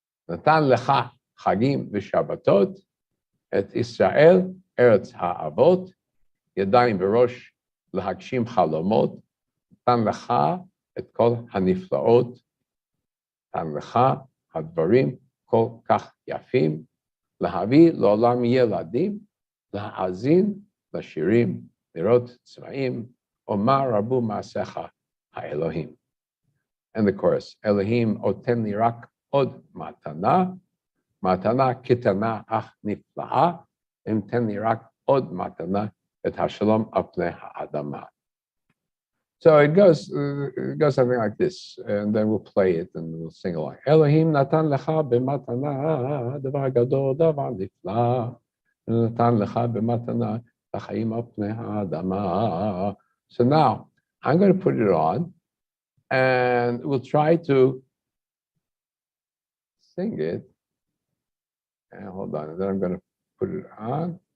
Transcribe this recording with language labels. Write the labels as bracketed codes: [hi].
[he] נתן לך חגים ושבתות, את ישראל, ארץ האבות, ידיים וראש להגשים חלומות, נתן לך את כל הנפלאות, נתן לך הדברים כל כך יפים, להביא לעולם ילדים, להאזין לשירים, לראות צבעים, ומה רבו מעשיך האלוהים. [en] And the chorus, [he] אלוהים אותן לי רק עוד מתנה, מתנה קטנה אך נפלאה, אם תן לי רק עוד מתנה, את השלום על פני האדמה. [en] So it goes something like this, and then we'll play it and we'll sing along. [he] אלוהים נתן לך במתנה, דבר גדול, דבר נפלא, נתן לך במתנה, לחיים על פני האדמה. [en] So now, I'm going to put it on, and we'll try to sing it. And hold on, and then I'm going to put it on.